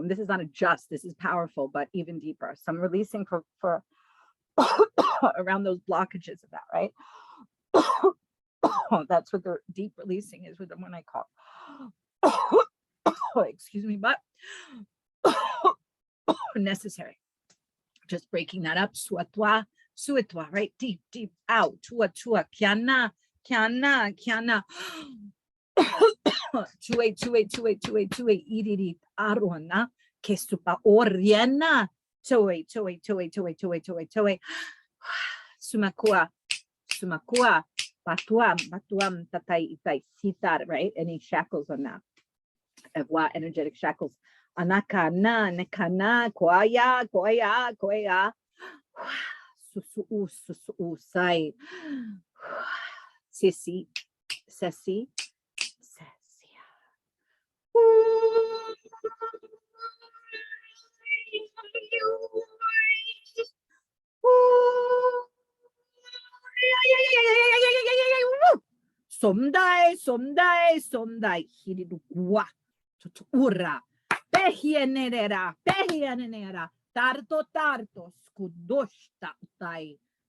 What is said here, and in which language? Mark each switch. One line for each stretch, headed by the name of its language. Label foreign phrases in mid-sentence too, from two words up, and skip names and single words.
English: And this is not a just, this is powerful, but even deeper. So I'm releasing for around those blockages of that, right? That's what the deep releasing is with them when I cough. Excuse me, but necessary. Just breaking that up. Suatwa, suatwa, right? Deep, deep out. Tua, tua, kiana, kiana, kiana. Tue, tue, tue, tue, tue, iririt, arona, kestupa, oriana. Toe, toe, toe, toe, toe, toe, toe. Sumakua, sumakua, batuam, batuam, tatai, itai, sitar, right? Any shackles on that? Ewa, energetic shackles. Anakana, nekana, koya, koya, koya. Susu, susu, sai. Sissy, sessy, sessia. Somdai, somdai, somdai, hirigua, tutura, pehienera, pehienera, tarto, tarto, scudosta, tai,